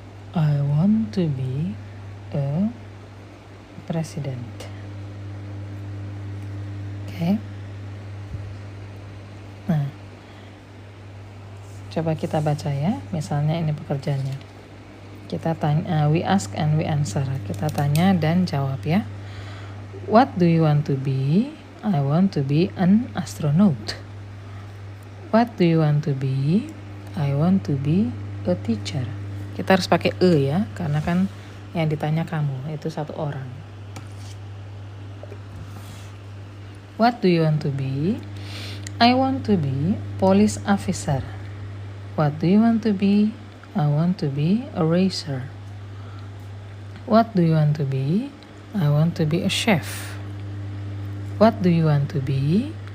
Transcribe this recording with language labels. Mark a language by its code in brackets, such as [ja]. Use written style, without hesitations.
[en] I want to be a president. [id] Oke. Nah, coba kita baca ya. Misalnya ini pekerjaannya. Kita tanya, [en] we ask and we answer. [id] Kita tanya dan jawab ya. [en] What do you want to be? I want to be an astronaut. What do you want to be? I want to be a teacher. [id] Kita harus pakai ya, karena kan yang ditanya kamu itu satu orang. [en] What do you want to be? I want to be police officer. What do you want to be? I want to be a racer. What do you want to be? I want to be a chef. What do you want to be?